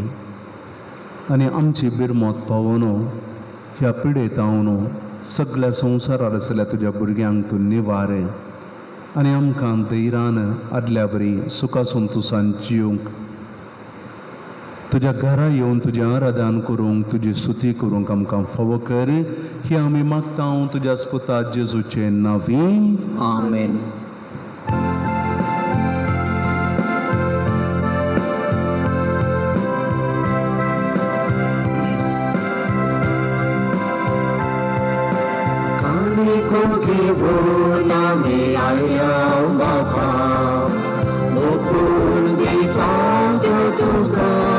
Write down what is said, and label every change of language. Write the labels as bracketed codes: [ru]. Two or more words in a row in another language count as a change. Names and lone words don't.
[kok] आनी आमची बिरमत पावोवन ह्या पिडेत हांव सगळ्या संवसारार आसलेल्या तुज्या भुरग्यांक तूं निवार आनी आमकां धैर्यान आदल्या बरी सुखा संतोशान जियोंक तुज्या घरा येवन तुजें आराधन करूंक तुजी स्तुती करूंक आमकां फावो कर. ही आमी मागता तुज्या पुता जेजूचे नांवी. आमेन. Koki bola mi ayau bapa, mukul di tanto tuka,